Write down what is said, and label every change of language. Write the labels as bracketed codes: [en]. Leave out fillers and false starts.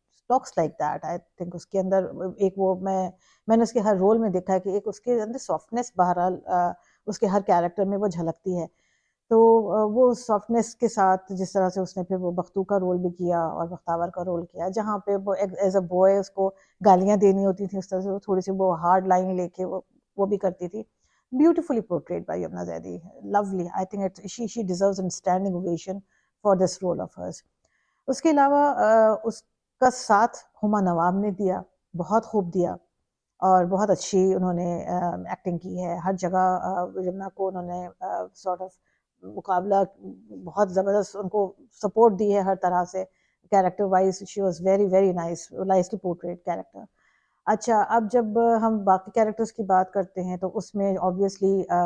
[en] Talks like that. I think [ur] اس کے اندر ایک وہ میں نے اس کے ہر رول میں دیکھا ہے کہ ایک اس کے اندر سافٹنیس بہرحال اس کے ہر کیریکٹر میں وہ جھلکتی ہے۔ تو وہ سافٹنیس کے ساتھ جس طرح سے اس نے پھر وہ بختو کا رول بھی کیا اور بختاور کا رول کیا، جہاں پہ وہ [en] as a boy [ur] اس کو گالیاں دینی ہوتی تھیں، اس طرح سے وہ تھوڑی سی وہ ہارڈ لائن لے کے وہ بھی کرتی تھی۔ [en] Beautifully portrayed by Yamuna Zaidi. Lovely. I think she deserves a standing ovation for this role of hers. [ur] اس کے علاوہ اس کا ساتھ ہما نواب نے دیا، بہت خوب دیا، اور بہت اچھی انہوں نے ایکٹنگ کی ہے۔ ہر جگہ یمنا کو انہوں نے سارٹ آف مقابلہ بہت زبردست ان کو سپورٹ دی ہے ہر طرح سے، [en] Character wise she was very very nicely portrayed character. [ur] اچھا، اب جب ہم باقی کیریکٹرز کی بات کرتے ہیں تو اس میں اوبیسلی